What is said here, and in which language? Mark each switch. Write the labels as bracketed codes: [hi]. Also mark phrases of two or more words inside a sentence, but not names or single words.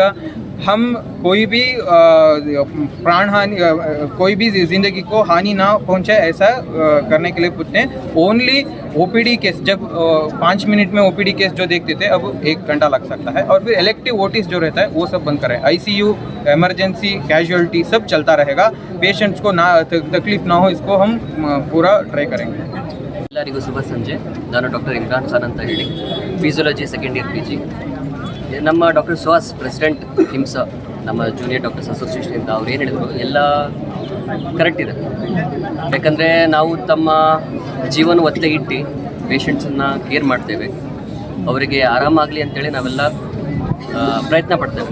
[hi] हम कोई भी प्राण हानि, कोई भी ज़िंदगी को हानि ना पहुंचे, ऐसा करने के लिए पूछते हैं। [en] only OPD case, [hi] जब 5 मिनट में [en] OPD case [hi] जो देखते थे, अब 1 घंटा लग सकता है। और फिर [en] elective OTs [hi] जो रहता है वो सब बंद करें। [en] ICU, emergency, casualty [hi] सब चलता रहेगा। पेशेंट्स को ना तकलीफ ना हो, इसको हम पूरा ट्राई करेंगे। [kn] ಎಲ್ಲರಿಗೂ ಶುಭ ಸಂಜೆ. ನಾನು ಡಾಕ್ಟರ್ ಇಮ್ರಾನ್ ಖಾನ್ ಅಂತ ಹೇಳಿ, [en] physiology second year PG. [kn] ನಮ್ಮ ಡಾಕ್ಟರ್ ಸುಹಾಸ್ ಪ್ರೆಸಿಡೆಂಟ್ ಹಿಮ್ಸ, ನಮ್ಮ [en] junior doctors [kn] ಅಸೋಸಿಯೇಷನಿಂದ ಅವ್ರು ಏನು ಹೇಳಿದ್ರು ಎಲ್ಲ ಕರೆಕ್ಟ್ ಇದೆ. ಯಾಕಂದರೆ ನಾವು ತಮ್ಮ ಜೀವನ ಒತ್ತೆ ಇಟ್ಟು ಪೇಷಂಟ್ಸನ್ನು ಕೇರ್ ಮಾಡ್ತೇವೆ, ಅವರಿಗೆ ಆರಾಮಾಗಲಿ ಅಂತೇಳಿ ನಾವೆಲ್ಲ ಪ್ರಯತ್ನ ಪಡ್ತೇವೆ.